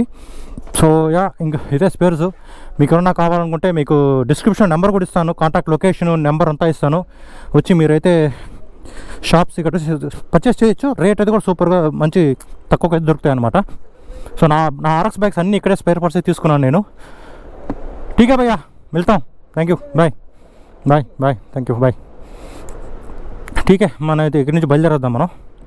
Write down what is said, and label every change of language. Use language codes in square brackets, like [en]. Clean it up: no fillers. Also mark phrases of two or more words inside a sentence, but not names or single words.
[te] సో ఇంకా ఇదే స్పేర్స్. మీకు ఏమన్నా కావాలనుకుంటే మీకు [en] description number [te] కూడా ఇస్తాను, [en] contact location number [te] అంతా ఇస్తాను. వచ్చి మీరైతే షాప్స్ ఇక్కడ పర్చేస్ చేయొచ్చు. రేట్ అయితే కూడా సూపర్గా మంచి తక్కువగా అయితే దొరుకుతాయి అనమాట. సో నా ఆర్ఎక్స్ బైక్స్ అన్నీ ఇక్కడే [en] spare parts [te] తీసుకున్నాను నేను. [hi] ठीक है भैया, मिलतां. [en] Thank you, bye bye bye, thank you, bye. [hi] ठीक है, [te] మనం అయితే ఇక్కడి నుంచి బయలుదేరద్దాం మనం.